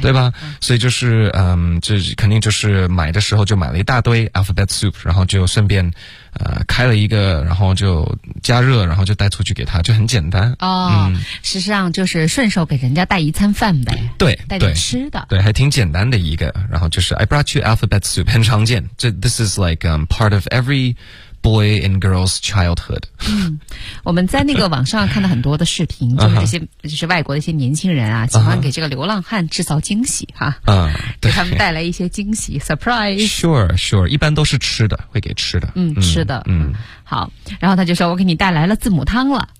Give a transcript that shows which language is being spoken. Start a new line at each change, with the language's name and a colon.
Chinese: 对吧、嗯？所以就是这肯定就是买的时候就买了一大堆 alphabet soup, 然后就顺便开了一个，然后就加热，然后就带出去给他，就很简单。哦，嗯、实际上就是顺手给人家带一餐饭呗。对，带点吃的。对，还挺简单的一个，然后就是
English: I brought you alphabet soup,
Chinese: 很常见。
English: This is like part of every boy and girl's childhood.
Chinese: 嗯，我们在那个网上看到很多的视频，就是这些、 uh-huh. 就是外国的一些年轻人啊，喜欢给这个流浪汉制造惊喜哈。嗯、uh-huh. ，给他们带来一些惊喜 ，surprise。 Sure, 一般都是吃的，会给吃的。嗯，吃的。嗯，好，然后他就说我给你带来了字母汤了。